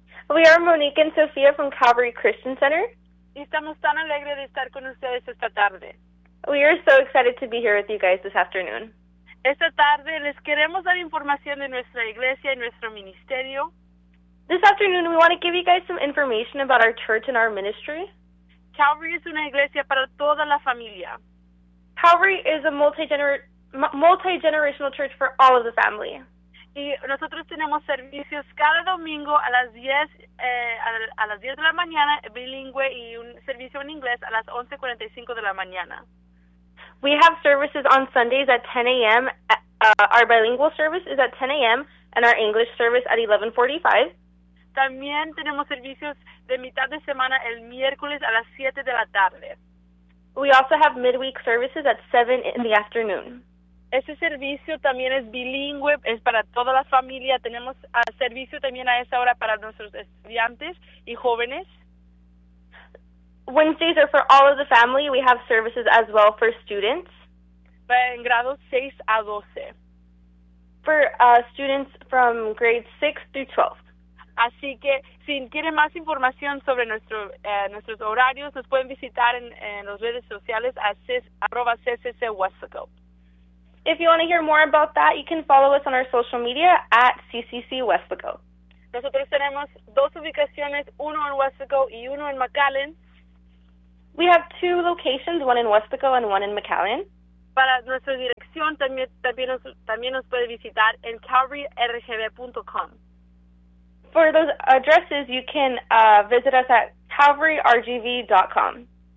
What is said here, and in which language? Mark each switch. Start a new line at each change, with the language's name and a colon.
English: We are Monique and Sofía from Calvary Christian Center.
Spanish: Y estamos tan alegres de estar con ustedes esta tarde.
English: We are so excited to be here with you guys this afternoon.
Spanish: Esta tarde les queremos dar información de nuestra iglesia y nuestro ministerio.
English: This afternoon we want to give you guys some information about our church and our ministry.
Spanish: Calvary es una iglesia para toda la familia.
English: Calvary is a multi-generational church for all of the family.
Spanish: Y nosotros tenemos servicios cada domingo a las 10 de la mañana, bilingüe, y un servicio en inglés a las 11:45 de la mañana.
English: We have services on Sundays at 10 a.m. Our bilingual service is at 10 a.m. and our English service at 11:45.
Spanish: También tenemos servicios de mitad de semana el miércoles a las 7 de la tarde.
English: We also have midweek services at 7 in the afternoon.
Spanish: Ese servicio también es bilingüe, es para toda la familia. Tenemos servicio también a esa hora para nuestros estudiantes y jóvenes.
English: Wednesdays are for all of the family. We have services as well for students.
Spanish: En grados 6 a 12.
English: For students from grades 6 through 12.
Spanish: Así que si quieren más información sobre nuestros horarios, nos pueden visitar en las redes sociales a @CCCWestaco.
English: If you want to hear more about that, you can follow us on our social media at @CCCWestaco.
Spanish: Nosotros tenemos dos ubicaciones, uno en Westaco y uno en McAllen.
English: We have two locations, one in Westaco and one in McAllen.
Spanish: Para nuestra dirección también nos puede visitar en calvaryrgb.com.
English: For those addresses, you can visit us at calvaryrgv.com.